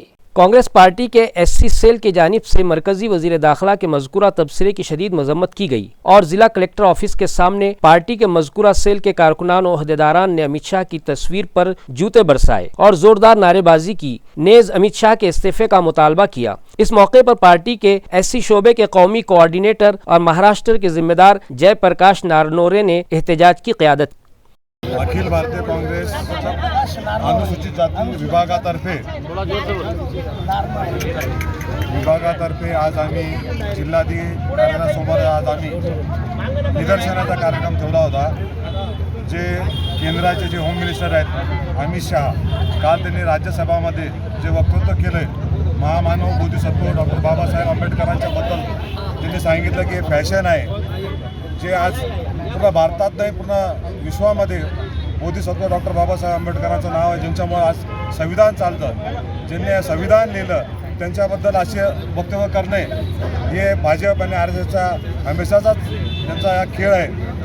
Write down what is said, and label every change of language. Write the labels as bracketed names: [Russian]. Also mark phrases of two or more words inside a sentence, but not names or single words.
[Urdu] کانگریس پارٹی کے SC سیل کی جانب سے مرکزی وزیر داخلہ کے مذکورہ تبصرے کی شدید مذمت کی گئی اور ضلع کلکٹر آفس کے سامنے پارٹی کے مذکورہ سیل کے کارکنان و عہدیداران نے امت شاہ کی تصویر پر جوتے برسائے اور زوردار نعرے بازی کی، نیز امت شاہ کے استعفے کا مطالبہ کیا۔ اس موقع پر پارٹی کے SC شعبے کے قومی کوآرڈینیٹر اور مہاراشٹر کے ذمہ دار جے پرکاش نارنورے نے احتجاج کی قیادت کی۔ [Marathi] अखिल भारतीय काँग्रेस अनुसूचित जाती विभागातर्फे आज आम्ही जिल्हाधिकारी कार्यालयासमोर आज आम्ही निदर्शनाचा कार्यक्रम ठेवला होता। जे केंद्राचे जे [English] home minister [Marathi] आहेत अमित शाह, काल त्यांनी राज्यसभामध्ये जे वक्तव्य केलं महामानव बोधिसत्व डॉक्टर बाबासाहेब आंबेडकरांच्या बद्दल त्यांनी सांगितलं की फॅशन आहे, जे आज पूर्ण भारतात नाही पूर्ण विश्वामध्ये बोधिसत्व डॉक्टर बाबासाहेब आंबेडकरांचं नाव आहे, ज्यांच्यामुळे आज संविधान चालतं, ज्यांनी संविधान लिहिलं त्यांच्याबद्दल असे वक्तव्य करणे हे भाजप आणि RSSचा हमेशाचाच त्यांचा हा खेळ आहे।